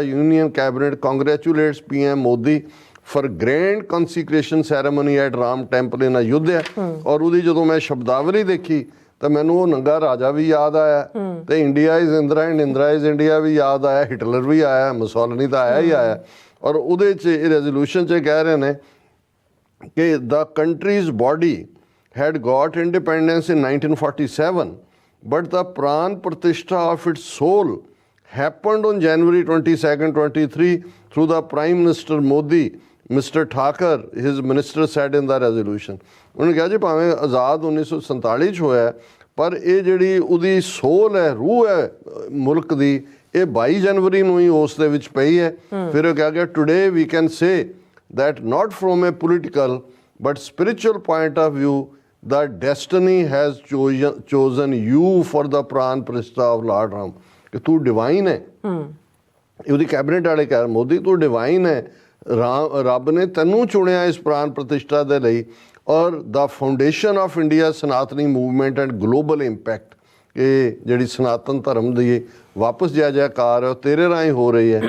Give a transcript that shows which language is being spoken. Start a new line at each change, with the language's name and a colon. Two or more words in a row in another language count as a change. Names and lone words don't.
English: Union Cabinet congratulates PM Modi for grand consecration ceremony at Ram temple in Ayodhya.
Punjabi: ਔਰ ਉਹਦੀ ਜਦੋਂ ਮੈਂ ਸ਼ਬਦਾਵਲੀ ਦੇਖੀ ਤਾਂ ਮੈਨੂੰ ਉਹ ਨੰਗਾ ਰਾਜਾ ਵੀ ਯਾਦ ਆਇਆ, ਤੇ
English: India is Indira and Indira is India
Punjabi: ਵੀ ਯਾਦ ਆਇਆ, ਹਿਟਲਰ ਵੀ ਆਇਆ, ਮੁਸੋਲਿਨੀ ਤਾਂ ਆਇਆ ਹੀ ਆਇਆ। ਔਰ ਉਹਦੇ 'ਚ ਇਹ ਰੈਜ਼ੋਲੂਸ਼ਨ 'ਚ ਕਹਿ ਰਹੇ ਨੇ ਕਿ
English: the country's body had got independence in 1947, but the Pran Pratishtha of its soul happened on January 22nd, 23 through the Prime Minister Modi, Mr. Thakur, his minister said in the resolution.
Punjabi: ਉਹਨੇ ਕਿਹਾ ਜੀ ਭਾਵੇਂ ਆਜ਼ਾਦ 1947 'ਚ ਹੋਇਆ, ਪਰ ਇਹ ਜਿਹੜੀ ਉਹਦੀ ਸੋਲ ਹੈ, ਰੂਹ ਹੈ ਮੁਲਕ ਦੀ, ਇਹ 22 ਜਨਵਰੀ ਨੂੰ ਹੀ ਉਸ ਦੇ ਵਿੱਚ ਪਈ ਹੈ। ਫਿਰ ਉਹ ਕਿਹਾ ਗਿਆ
English: today we can say that not from a political but spiritual point of view the destiny has chosen you for the Pran Pratishtha of Lord Ram।
Punjabi: ਕਿ ਤੂੰ ਡਿਵਾਈਨ ਹੈ। ਉਹਦੀ ਕੈਬਨਿਟ ਵਾਲੇ ਕਹਿ ਮੋਦੀ ਤੂੰ ਡਿਵਾਈਨ ਹੈ, ਰੱਬ ਨੇ ਤੈਨੂੰ ਚੁਣਿਆ ਇਸ ਪ੍ਰਾਨ ਪ੍ਰਤਿਸ਼ਠਾ ਦੇ ਲਈ। ਔਰ
English: the foundation of India Sanatani movement and global impact,
Punjabi: ਇਹ ਜਿਹੜੀ ਸਨਾਤਨ ਧਰਮ ਦੀ ਵਾਪਸ ਜੈ ਜੈਕਾਰ ਹੈ ਉਹ ਤੇਰੇ ਰਾਹੀਂ ਹੋ ਰਹੀ ਹੈ।